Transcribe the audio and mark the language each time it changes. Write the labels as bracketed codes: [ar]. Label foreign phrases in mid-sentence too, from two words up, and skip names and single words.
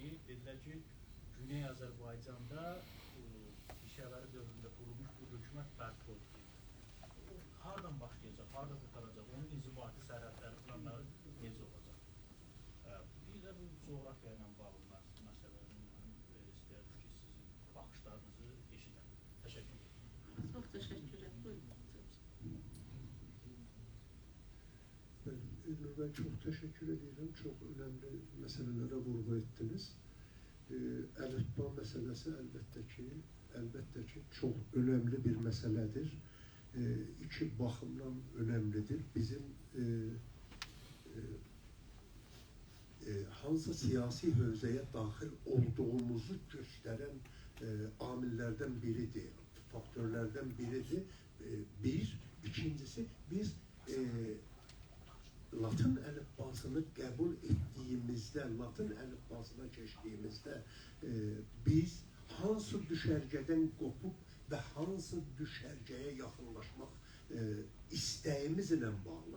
[az] Dedilər ki, Güney Azərbaycanda Pişəvəri dövründə qurulmuş bir hökumət bərpa oldu. Hardan başlayacaq, harada qutaracaq, onun inzibati sərhədləri, planları necə olacaq? Bir də bu coğrafiya ilə bağlı məsələləri istəyərdim ki, sizin baxışlarınızı eşidəm. Təşəkkür ederim. Çox təşəkkür ederim. [tr] Ben çok teşekkür ederim. Çok önemli meselelere vurgu ettiniz. Elifba meselesi elbette ki çok önemli bir meseledir. İki bakımdan önemlidir. Bizim hansı siyasi hövzeye dahil olduğumuzu gösteren amillerden biridir, faktörlerden biridir. [az] Bir, ikincisi biz Latın əlifbasını qəbul etdiyimizdə, Latın əlifbasına keçdiyimizdə biz hansı düşərgədən qopub və hansı düşərgəyə yaxınlaşmaq istəyimizlə bağlı.